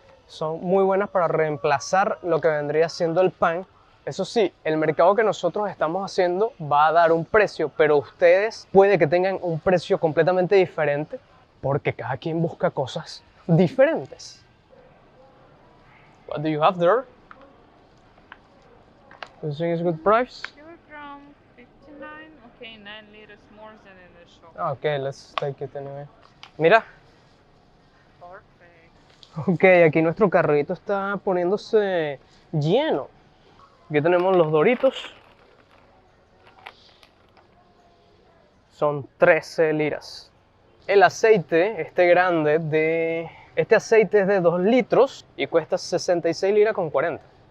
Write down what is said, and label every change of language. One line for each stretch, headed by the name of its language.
Spanish: Son muy buenas para reemplazar lo que vendría siendo el pan. Eso sí, el mercado que nosotros estamos haciendo va a dar un precio, pero ustedes puede que tengan un precio completamente diferente porque cada quien busca cosas diferentes.
English: What do you have there? Do you think it's a good price? Kilogram 59. Okay, 9 liters more than in the shop. Okay, let's take it anyway.
Spanish: Mira.
English: Perfect.
Spanish: Ok, aquí nuestro carrito está poniéndose lleno. Aquí tenemos los Doritos. Son 13 liras. El aceite, este grande, este aceite es de 2 litros y cuesta 66 liras con 40.